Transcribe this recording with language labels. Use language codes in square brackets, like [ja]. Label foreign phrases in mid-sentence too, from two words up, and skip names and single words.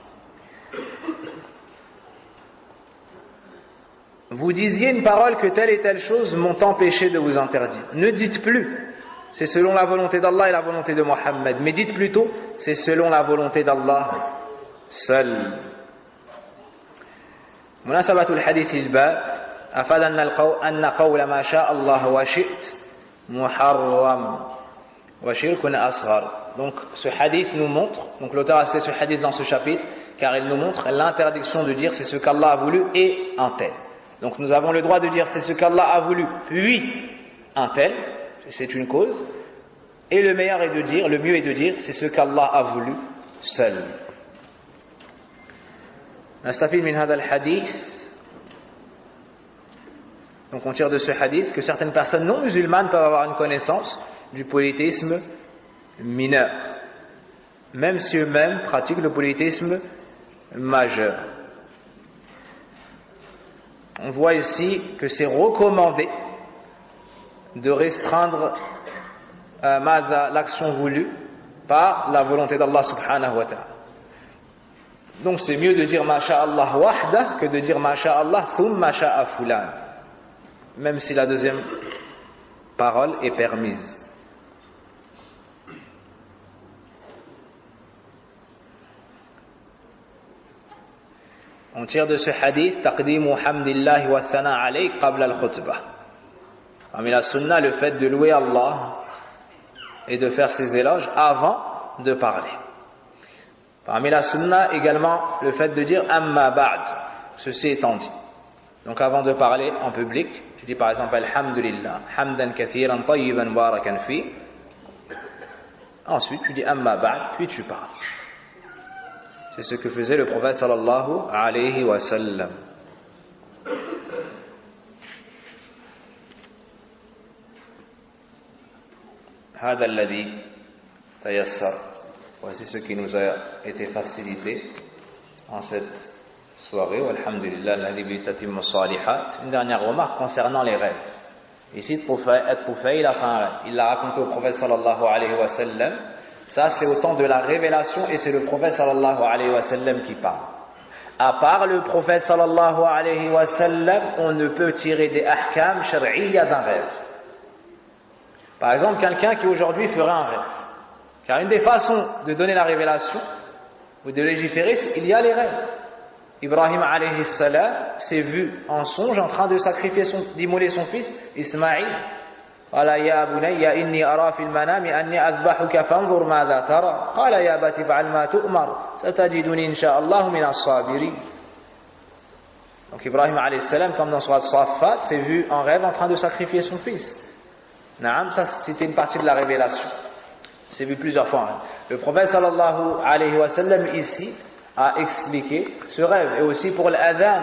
[fr] Vous disiez une parole que telle et telle chose m'ont empêché de vous interdire. Ne dites plus, c'est selon la volonté d'Allah et la volonté de Mohammed, mais dites plutôt, c'est selon la volonté d'Allah seul. [ar] مناسبة حديث الباب أفاد أن قول ما شاء الله وشئت محرم وشرك أصغر. [fr] Donc ce hadith nous montre, donc l'auteur a cité ce hadith dans ce chapitre car il nous montre l'interdiction de dire c'est ce qu'Allah a voulu et un tel. Donc nous avons le droit de dire c'est ce qu'Allah a voulu puis un tel, c'est une cause, et le meilleur est de dire, le mieux est de dire c'est ce qu'Allah a voulu seul. [ar] نستفيد من هذا الحديث. [fr] Donc on tire de ce hadith que certaines personnes non musulmanes peuvent avoir une connaissance du polythéisme mineur, même si eux-mêmes pratiquent le polythéisme majeur. On voit ici que c'est recommandé de restreindre l'action voulue par la volonté d'Allah [ar] سبحانه وتعالى. [fr] Donc c'est mieux de dire [ar] ما شاء الله وحده [fr] que de dire [ar] ما شاء الله ثم شاء فلان, [fr] même si la deuxième parole est permise. On tire de ce hadith [ar] تقديم حمد الله والثناء عليه قبل الخطبة. [fr] Parmi la sunna, le fait de louer Allah et de faire ses éloges avant de parler. Parmi la sunna également le fait de dire [ar] أما بعد, [fr] ceci étant dit. Donc avant de parler en public, tu dis par exemple [ar] الحمد لله حمدا كثيرا طيبا مباركا في. [fr] Ensuite tu dis [ar] أما بعد, [fr] puis tu parles. C'est ce que faisait le prophète [ar] صلى الله عليه وسلم. هذا الذي تيسر. [fr] Voici ce qui nous a été facilité en cette soirée. [ar] والحمد لله الذي ب تتم الصالحات. [fr] Une dernière remarque concernant les rêves. Ici, Tufayl il a fait un rêve. Il l'a raconté au prophète [ar] صلى الله عليه وسلم. [fr] Ça, c'est au temps de la révélation et c'est le prophète [ar] صلى الله عليه وسلم [fr] qui parle. À part le prophète [ar] صلى الله عليه وسلم, [fr] on ne peut tirer des [ar] أحكام شرعية [fr] d'un rêve. Par exemple, quelqu'un qui aujourd'hui ferait un rêve. Car une des façons de donner la révélation ou de légiférer, il y a les rêves. Ibrahim [ar] عليه السلام [fr] s'est vu en songe en train de sacrifier d'immoler son fils Ismaïl. [ar] قال يا بني إني أرى في المنام أني أذبحك فانظر ماذا ترى قال يا أبت افعل ما تؤمر ستجدني إن شاء الله من الصابرين. [fr] Donc Ibrahim [ar] عليه السلام, [fr] comme dans Surat Safat, s'est vu en rêve en train de sacrifier son fils. Naam, ça c'était une partie de la révélation. C'est vu plusieurs fois. Le prophète [ar] صلى الله عليه وسلم [fr] ici a expliqué ce rêve et aussi pour l'adhan.